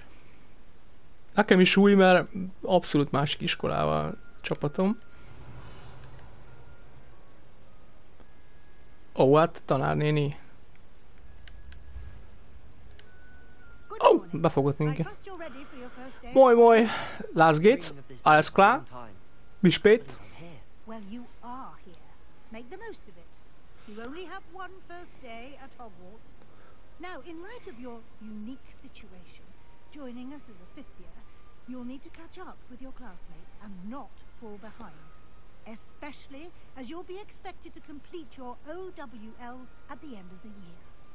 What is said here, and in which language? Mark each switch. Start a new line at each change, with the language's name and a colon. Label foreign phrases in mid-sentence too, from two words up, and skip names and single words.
Hungarian: Nekem is új, mert abszolút másik iskolával csapatom. Ó, hát tanárnéni. Ó, befogott minket.
German: Moin, Last Gates, alles klar? Wie spät?
English: Well, you are here. Make the most of it. You only have one first day at Hogwarts. Now, in light of your unique situation, joining us as a fifth year, you'll need to catch up with your classmates and not fall behind. Especially as you'll be expected to complete your OWLs at the end of the year.